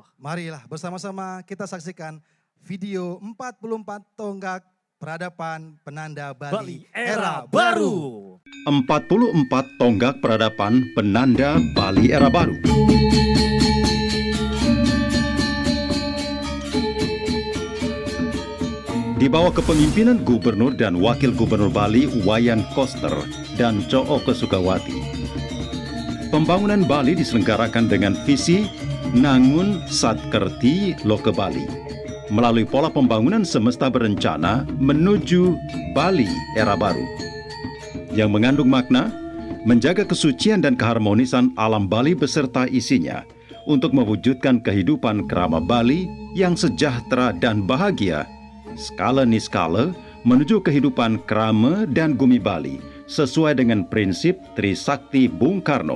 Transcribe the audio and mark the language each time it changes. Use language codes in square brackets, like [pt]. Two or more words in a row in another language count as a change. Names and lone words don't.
[id] Marilah bersama-sama kita saksikan video 44 tonggak peradaban penanda Bali, era baru. 44 tonggak peradaban penanda Bali era baru. Di bawah kepemimpinan Gubernur dan Wakil Gubernur Bali Wayan Koster dan Cooko Sukawati. Pembangunan Bali diselenggarakan dengan visi Nangun Satkerti Loke Bali melalui pola pembangunan semesta berencana menuju Bali era baru yang mengandung makna menjaga kesucian dan keharmonisan alam Bali beserta isinya untuk mewujudkan kehidupan kerama Bali yang sejahtera dan bahagia skala niskala menuju kehidupan kerama dan gumi Bali sesuai dengan prinsip Trisakti Bung Karno.